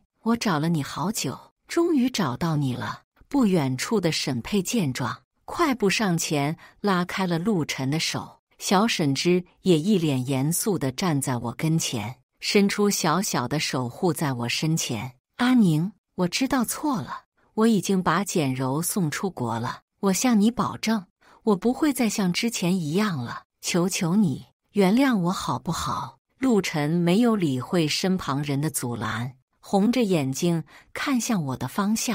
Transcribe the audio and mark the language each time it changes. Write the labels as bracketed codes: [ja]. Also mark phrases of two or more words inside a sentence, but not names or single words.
[zh] 我找了你好久，終於找到你了。不遠處的沈佩見狀，快步上前拉開了陸晨的手。小沈之也一臉嚴肅地站在我跟前，伸出小小的手護在我身前。阿寧，我知道錯了，我已經把簡柔送出國了。我向你保證，我不會再像之前一樣了。求求你原諒我好不好？陸晨沒有理會身旁人的阻攔，紅着眼睛看向我的方向。